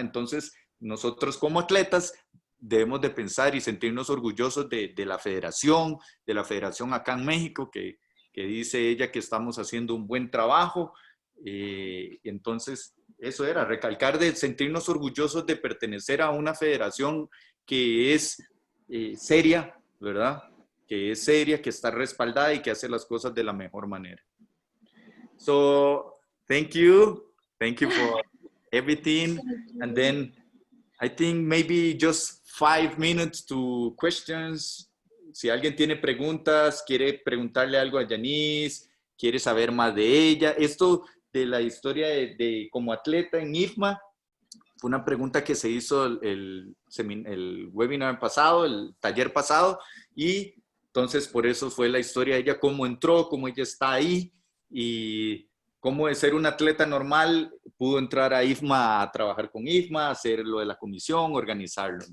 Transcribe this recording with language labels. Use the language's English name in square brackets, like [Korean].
[Spanish] Entonces, nosotros como atletas debemos de pensar y sentirnos orgullosos de la federación acá en México, que dice ella que estamos haciendo un buen trabajo. Entonces, eso era, recalcar de sentirnos orgullosos de pertenecer a una federación que es seria, ¿verdad? Que es seria, que está respaldada y que hace las cosas de la mejor manera. [English] So, thank you for everything. And then I think maybe just 5 minutes to questions. [Spanish] Si alguien tiene preguntas, quiere preguntarle algo a Janice, quiere saber más de ella. Esto de la historia de como atleta en IFMA fue una pregunta que se hizo el webinar pasado, el taller pasado, y entonces por eso fue la historia de ella, cómo entró, cómo ella está ahí, y cómo de ser un atleta normal pudo entrar a IFMA, a trabajar con IFMA, hacer lo de la comisión, organizarlo.